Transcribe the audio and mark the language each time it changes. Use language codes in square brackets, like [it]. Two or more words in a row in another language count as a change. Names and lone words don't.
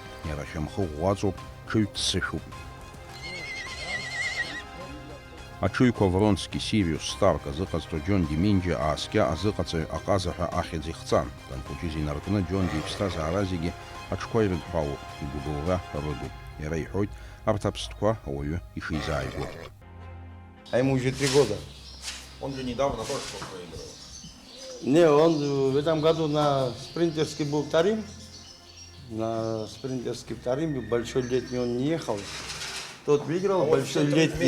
[ab] Иара ашьамхы ӷәӷәаҵоуп, ҽыҩ ццышәуп. Аҽыҩқәа Вронски, Сириус, Старк азыҟазҵо Џьон Диминџьа ааскьа азыҟаҵаҩ аҟазаҳәа ахьӡ ихҵан. Данхәыҷыз инаркны Џьонди иԥсҭазаара зегьы аҽқәа ирыдҳәалоуп, игәыбылра рыдуп. Иара иҳәоит, арҭ аԥстәқәа ауаҩы ишизааигәо. [ru] А ему уже 3 года. Он же недавно тоже проиграл. Не, он в этом году на спринтерский был вторым. На спринтерский вторым, большой летний он не ехал. Тот выиграл, большой летний.